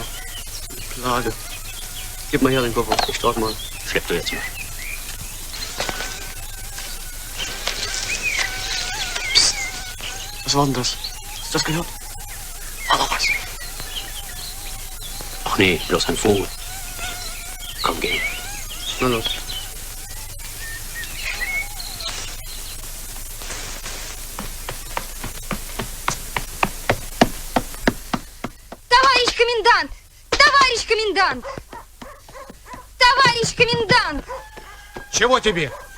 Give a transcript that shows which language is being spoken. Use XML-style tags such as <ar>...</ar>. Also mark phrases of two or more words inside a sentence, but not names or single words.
<de>Die Plage. Gib mal her den Koffer. Ich trage mal. Schlepp du jetzt mal. Psst. Was war denn das? Hast du das gehört? War noch was? Ach nee, bloß ein Vogel. Komm, geh. Na los.</de> <ru>Товарищ комендант! Товарищ комендант! Товарищ комендант! Чего тебе?</ru>